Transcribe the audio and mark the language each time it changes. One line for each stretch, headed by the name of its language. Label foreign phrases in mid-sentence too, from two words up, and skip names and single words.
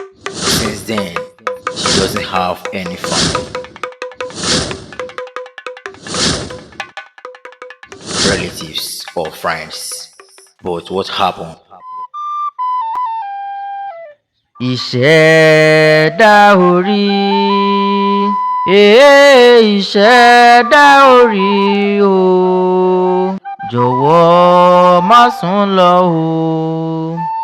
English: Since then, she doesn't have any family, relatives or friends. But what happened?
Yoruba: Ìṣẹ̀dá orí. Ee, ìṣẹ̀dá orí o. Jọ̀wọ́ má sùn lọ o.